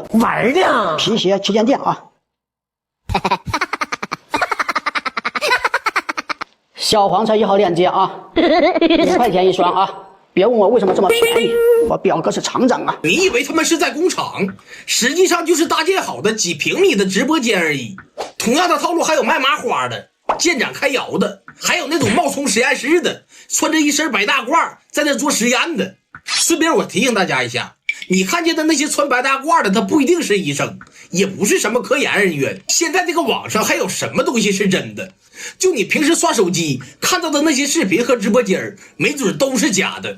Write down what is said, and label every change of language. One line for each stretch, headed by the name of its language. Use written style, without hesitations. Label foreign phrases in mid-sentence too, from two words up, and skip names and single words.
Chinese: 玩的皮鞋旗艦店啊，小黃車1號鏈接啊，5塊錢一雙啊。別問我為什麼這麼便宜，我表哥是廠長啊。你以為他們是在工廠，實際上就是搭建好的幾平米的直播間而已。同樣的套路還有賣麻花的、建展開窯的，還有那種冒充實驗室的，穿着一身白大褂在那做實驗的。順便我提醒大家一下， 你看见的那些穿白大褂的，他不一定是医生，也不是什么科研人员。现在这个网上还有什么东西是真的？就你平时刷手机看到的那些视频和直播间，没准都是假的。